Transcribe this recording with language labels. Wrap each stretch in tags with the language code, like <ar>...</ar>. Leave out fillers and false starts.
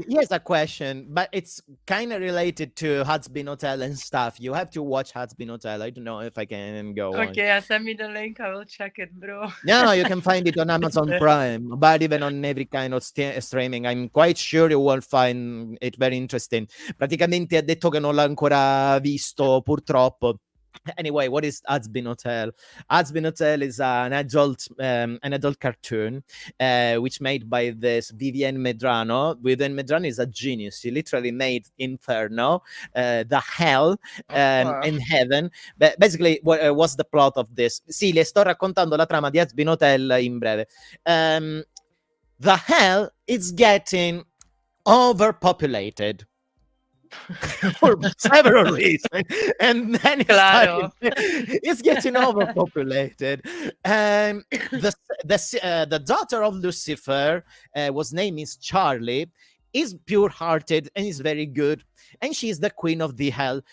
<en>he has a question, but it's kind of related to Husband Hotel and stuff. You have to watch Husband Hotel. I don't know if I can go on. Okay, send me the link. I will check it, bro. No, you can find it on Amazon Prime, but even on every kind of streaming. I'm quite sure you will find it very interesting.</en> <it>Praticamente ha detto che non l'ha ancora visto, purtroppo.</it> <en>Anyway, what is Husband Hotel? Husband Hotel is an adult cartoon, which made by this Vivienne Medrano. Vivienne Medrano is a genius. She literally made Inferno, the hell, and heaven. But basically, what was the plot of this?</en> <it>Sì, le sto raccontando la trama di Husband Hotel in breve.</it> <en>The hell is getting overpopulated. For several reasons, and then it's getting overpopulated. And the daughter of Lucifer, whose name is Charlie, is pure-hearted and is very good, and she's the queen of the hell.</en>